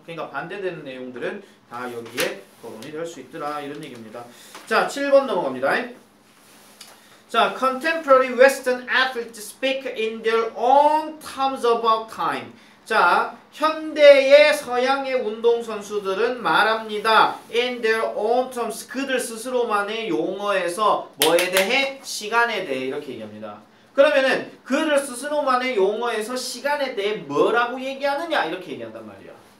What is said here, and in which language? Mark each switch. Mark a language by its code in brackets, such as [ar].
[ko] 그러니까 반대되는 내용들은 다 여기에 거론이 될 수 있더라 이런 얘기입니다. 자, 7번 넘어갑니다. [en] 자, contemporary Western athletes speak in their own terms about time. [ko] 자, 현대의 서양의 운동선수들은 말합니다. [en] In their own terms. [ko] 그들 스스로만의 용어에서 뭐에 대해? 시간에 대해 이렇게 얘기합니다. 그러면은 그들 스스로만의 용어에서 시간에 대해 뭐라고 얘기하느냐 이렇게 얘기한단 말이야.